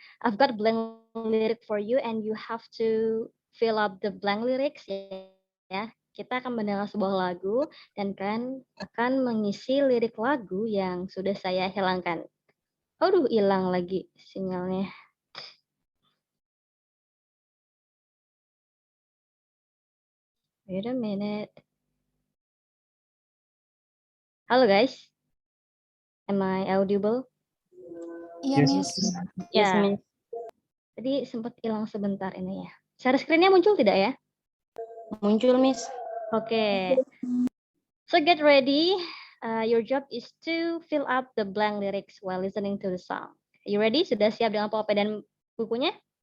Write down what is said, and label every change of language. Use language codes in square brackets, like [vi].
[en] I've got blank lyric for you, and you have to fill up the blank lyrics. [id] Ya, kita akan mendengar sebuah lagu dan kan akan mengisi lirik lagu yang sudah saya hilangkan. Aduh, hilang lagi sinyalnya. [en] Wait a minute. Halo guys, am I audible? [id] Iya, Miss. [en] Yes, [id] Ya, [en] Miss. [id] tadi sempat hilang sebentar ini ya. Share screen-nya muncul tidak ya? Muncul, Miss. [en] Oke. So get ready. Your job is to fill up the blank lyrics while listening to the song. You ready? [id] Sudah siap dengan pulpen dan bukunya?